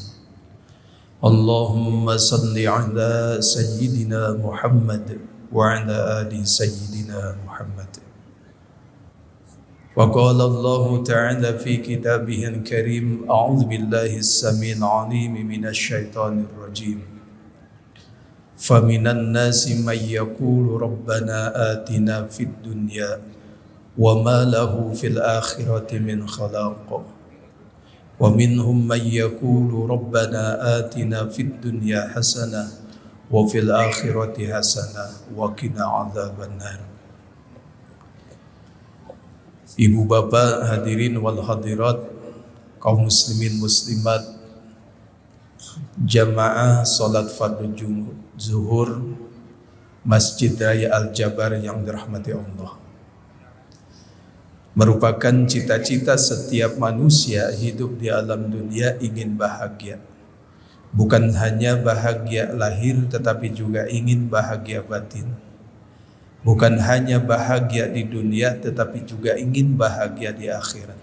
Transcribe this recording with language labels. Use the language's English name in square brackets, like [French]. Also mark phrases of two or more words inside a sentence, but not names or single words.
[Arabic] اللهم صل على سيدنا محمد وعلى آل سيدنا محمد. وقال الله تعالى في كتابه الكريم، أعوذ بالله السميع العليم من الشيطان الرجيم. فمن الناس من يقول ربنا آتنا في الدنيا وما له في الآخرة من خلاق ومنهم من يقول ربنا آتنا في الدنيا حسنة وفي الآخرة حسنة وقنا عذاب النار. [Indonesian] Ibu bapak [Arabic] الحاضرين والحاضرات, [Indonesian] kaum muslimin muslimat, jamaah salat fardu zuhur Masjid Raya Al-Jabar yang dirahmati Allah. Merupakan cita-cita setiap manusia hidup di alam dunia ingin bahagia. Bukan hanya bahagia lahir tetapi juga ingin bahagia batin. Bukan hanya bahagia di dunia tetapi juga ingin bahagia di akhirat.